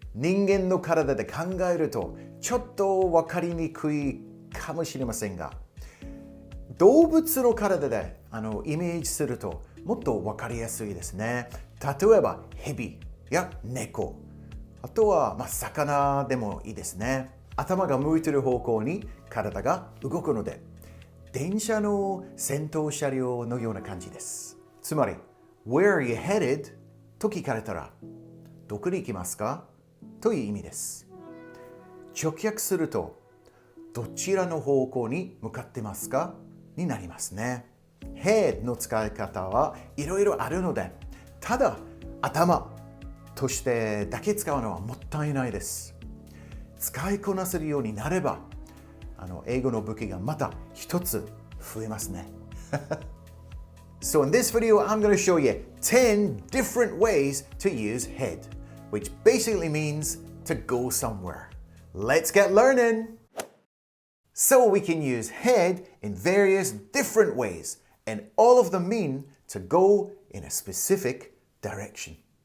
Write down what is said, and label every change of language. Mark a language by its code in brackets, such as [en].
[ja] 人間の体で考えるとちょっと分かりにくいかもしれませんが、動物の体でイメージするともっと分かりやすいですね。例えばヘビや猫、あとは魚でもいいですね。頭が向いてる方向に体が動くので、電車の先頭車両のような感じです。つまり [en] Where are you headed? [ja] と聞かれたら、どこに行きますかという意味です。直訳すると、どちらの方向に向かってますかになりますね。 head の使い方はいろいろあるので、ただ頭としてだけ使うのはもったいないです。使いこなせるようになれば、英語の武器がまた一つ増えますね。 [en] So in this video, I'm going to show you 10 different ways to use head, which basically means to go somewhere. Let's get learning! So we can use head in various different ways, and all of them mean to go in a specific direction.